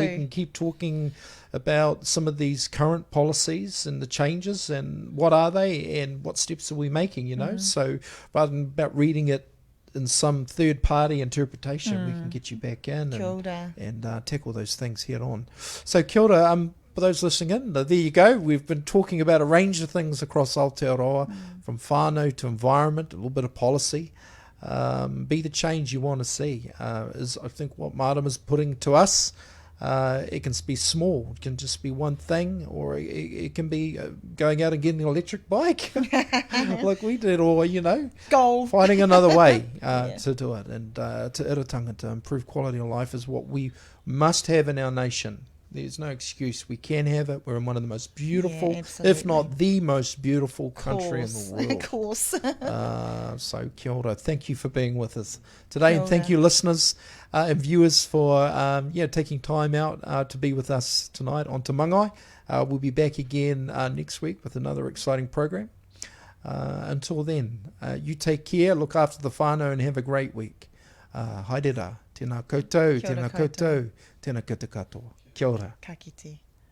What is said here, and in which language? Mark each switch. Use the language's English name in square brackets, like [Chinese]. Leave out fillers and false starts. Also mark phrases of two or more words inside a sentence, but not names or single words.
[English] we can keep talking about some of these current policies and the changes, and what are they, and what steps are we making. So rather than about reading it in some third-party interpretation, we can get you back in and tackle those things head on. [Māori] So kia ora, [English] for those listening in, there you go. We've been talking about a range of things across Aotearoa, from whānau to environment, a little bit of policy. Be the change you want to see, is I think what Marama's putting to us. It can be small, it can just be one thing, or it can be going out and getting an electric bike like we did, or Goal. finding another way to do it, and to iritanga, to improve quality of life is what we must have in our nation. There's no excuse. We can have it. We're in one of the most beautiful, if not the most beautiful country in the world. Of course. [Māori] So kia ora. [English] Thank you for being with us today. And thank you, listeners and viewers, for taking time out to be with us tonight on Te Mangai. We'll be back again next week with another exciting program. Until then, you take care, look after the whānau, and have a great week. [Māori] Haere rā, tēnā koutou, Kia ora tēnā koutou, tēnā koutou katoa. Kia ora. Ka kite.